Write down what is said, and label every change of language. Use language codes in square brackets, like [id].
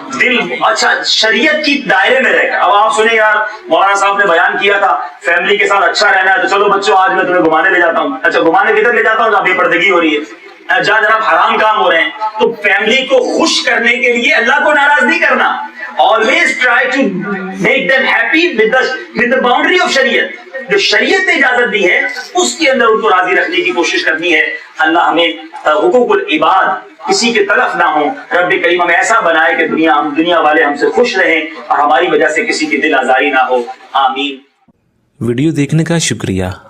[ur] دل اچھا شریعت کی دائرے میں رہ کر. اب آپ سنیں یار, مولانا صاحب نے بیان کیا تھا فیملی کے ساتھ اچھا رہنا ہے, تو چلو بچوں آج میں تمہیں گھمانے لے جاتا ہوں. اچھا گھمانے کدھر لے جاتا ہوں جہاں بے پردگی ہو رہی ہے, جہاں جناب حرام کام ہو رہے ہیں. تو فیملی کو خوش کرنے کے لیے اللہ کو ناراض نہیں کرنا. [en] always try to make them happy with the boundary of sharia. [ur] جو شریعت نے اجازت دی ہے اس کے اندر ان کو راضی رکھنے کی کوشش کرنی ہے. اللہ ہمیں حقوق العباد کسی کی طرف نہ ہو. رب کریم ہمیں ایسا بنائے کہ دنیا والے ہم سے خوش رہیں اور ہماری وجہ سے کسی کی دل آزاری نہ ہو. آمین. ویڈیو دیکھنے کا شکریہ.